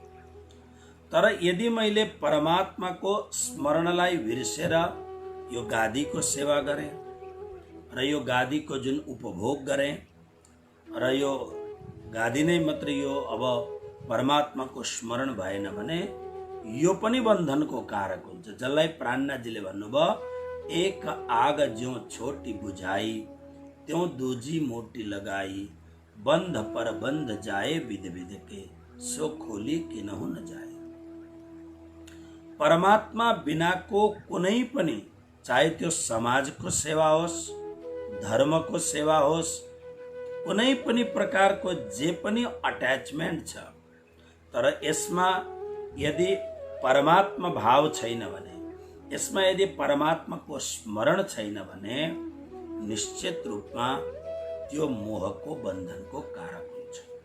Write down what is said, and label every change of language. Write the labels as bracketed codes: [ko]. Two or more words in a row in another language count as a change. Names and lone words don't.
[ne] तर यदि मैले परमात्माको स्मरणलाई बिर्सेर यो गादीको सेवा गरेँ र यो गादीको जुन उपभोग गरेँ र यो गादी नै मात्र यो अब परमात्माको स्मरण भएन भने यो पनि बन्धनको कारक हुन्छ। जसलाई प्राणनाथजीले भन्नुभयो, [hi] एक आग ज्यों छोटी बुझाई, त्यों दूजी मोटी लगाई, बंध पर बंध जाए विध विध के, सो खोली किनहु न जाए। [ne] परमात्मा बिनाको कुनै पनि, चाहे त्यो समाजको सेवा होस्, धर्मको सेवा होस्, कुनै पनि प्रकारको जे पनि अट्याचमेन्ट छ, तर यसमा यदि परमात्मा भाव छैन भने, यसमा यदि परमात्माको स्मरण छैन भने निश्चित रूपमा त्यो मोहको बन्धनको कारक हुन्छ।